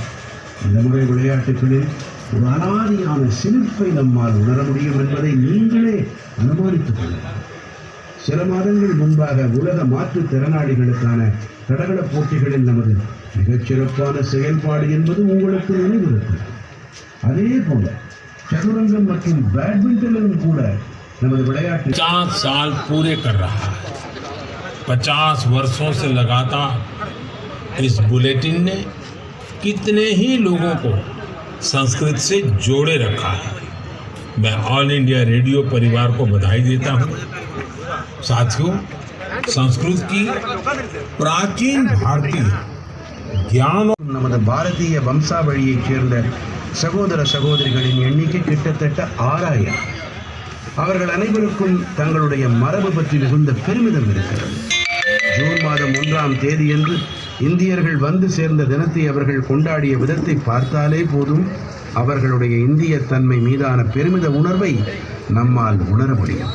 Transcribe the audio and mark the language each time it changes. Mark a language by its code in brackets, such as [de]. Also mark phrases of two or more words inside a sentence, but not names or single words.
[ta] இந்த முறை விளையாட்டுகளில் ஒரு அனாதியான சிலிர்ப்பை நம்மால் உணர முடியும் என்பதை நீங்களே அனுமானித்துக் கொள்ளலாம். சில மாதங்கள் முன்பாக உலக மாற்றுத்திறனாளிகளுக்கான தடகள போட்டிகளில் நமது மிகச்சிறப்பான செயல்பாடு என்பது உங்களுக்கு நினைவிருக்கிறது. அதே போல சதுரங்கம் மற்றும் பேட்மிண்டனிலும் கூட நமது விளையாட்டு [hi] 50 साल पूरे कर रहा है। 50 वर्षों से लगातार इस बुलेटिन ने कितने ही लोगों को संस्कृत से जोड़े रखा है। मैं ऑल इंडिया रेडियो परिवार को बधाई देता हूँ। साथियों, संस्कृत की प्राचीन भारतीय ज्ञान [ta] நமது பாரதிய வம்சாவழியைச் சேர்ந்த சகோதர சகோதரிகளின் எண்ணிக்கை கிட்டத்தட்ட 6000. அவர்கள் அனைவருக்கும் தங்களுடைய மரபு பற்றி மிகுந்த பெருமிதம் இருக்கிறது. ஜூன் மாதம் 1ஆம் தேதியன்று இந்தியர்கள் வந்து சேர்ந்த தினத்தை அவர்கள் கொண்டாடிய விதத்தை பார்த்தாலே போதும் அவர்களுடைய இந்திய தன்மை மீதான பெருமித உணர்வை நம்மால் உணர முடியும்.